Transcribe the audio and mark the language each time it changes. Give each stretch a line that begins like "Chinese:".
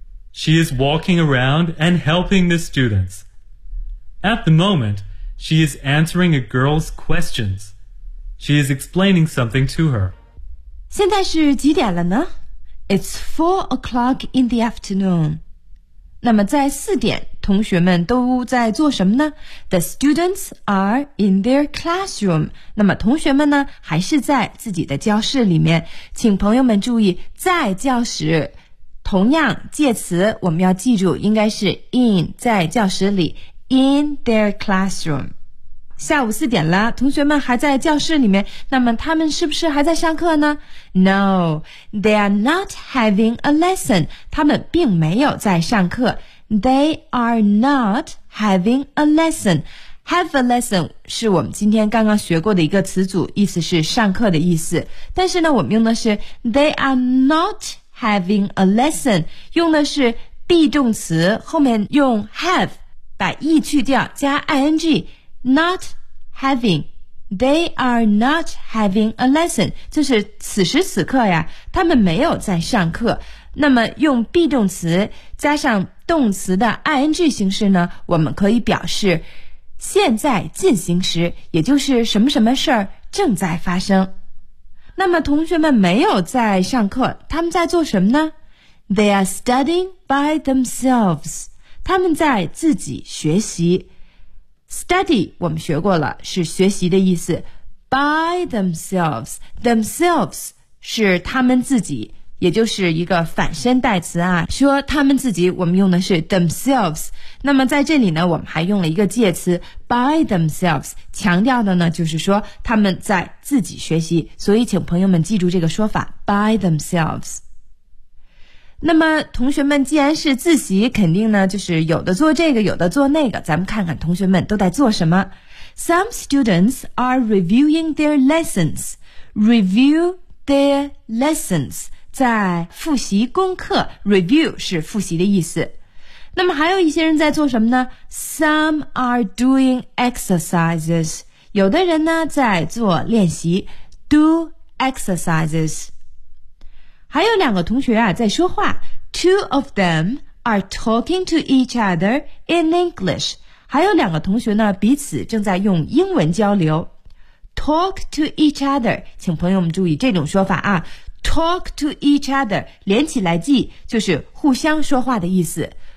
English: She is walking around and helping the students. At the moment, she is answering a girl's questions. She is explaining something to her.
Chinese: 现在是几点了呢？
English: It's 4 o'clock in the afternoon.
Chinese: 那么在四点，同学们都在做什么呢？
English: The students are in their classroom.
Chinese: 那么同学们呢，还是在自己的教室里面。请朋友们注意，在教室，同样介词我们要记住，应该是 in， 在教室里，
English: in their classroom。
Chinese: 下午四点了，同学们还在教室里面，那么他们是不是还在上课呢？
English: No, they are not having a lesson.
Chinese: 他们并没有在上课。
English: They are not having a lesson. Have a lesson
Chinese: 是我们今天刚刚学过的一个词组，意思是上课的意思。但是呢，我们用的是
English: they are not having a lesson，
Chinese: 用的是 be 动词，后面用 have， 把 e 去掉，加 ing。
English: Not having, they are not having a lesson.
Chinese: 就是此时此刻呀，他们没有在上课。那么用 be 动词加上动词的 ing 形式呢，我们可以表示现在进行时，也就是什么什么事儿正在发生。那么同学们没有在上课，他们在做什么呢？
English: They are studying by themselves.
Chinese: 他们在自己学习。 Study 我们学过了，是学习的意思。
English: By themselves, themselves
Chinese: 是他们自己，也就是一个反身代词啊，说他们自己，我们用的是 themselves。那么在这里呢，我们还用了一个介词
English: by themselves，
Chinese: 强调的呢就是说他们在自己学习，所以请朋友们记住这个说法 by themselves。那么同学们既然是自习，肯定呢就是有的做这个有的做那个，咱们看看同学们都在做什么。
English: Some students are reviewing their lessons. Review their lessons，
Chinese: 在复习功课。 Review 是复习的意思。那么还有一些人在做什么呢？
English: Some are doing exercises，
Chinese: 有的人呢在做练习。
English: Do exercisesHigh
Chinese: 有两个同学啊在说话。
English: Two of them are talking to each other in English.
Chinese: 还有两个同学呢彼此正在用英文交流。
English: Talk to each other,
Chinese: 请朋友们注意这种说法啊。
English: Talk to each other,
Chinese: 连起来记就是互相说话的意思。